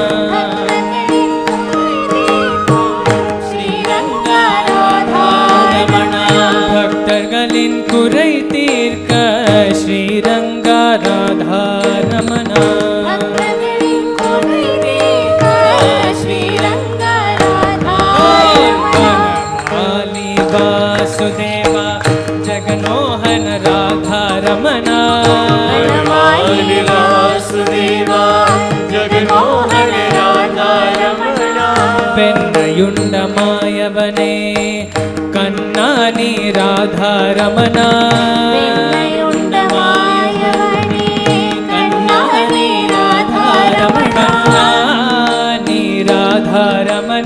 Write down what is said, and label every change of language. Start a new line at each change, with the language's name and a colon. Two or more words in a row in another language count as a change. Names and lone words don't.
Tamil: ஸ்ரீரங்க ராதா ரமண பக்தர்களின் குறை தீர்க்க ஸ்ரீரங்க ராதா ரமண ஸ்ரீரங்க ராதா
Sanskrit: वनमाली वासुदेव जगन्मोहन राधा रमण वनमाली वासुदेव जगन्मोहन राधा रमण
Tamil: பெண்ணையுண்ட மாயவனே கண்ணானி ராதா ரமண பெண்ணையுண்ட மாயவனே கண்ணானி ராதா ரமண கண்ணானி ராதா ரமண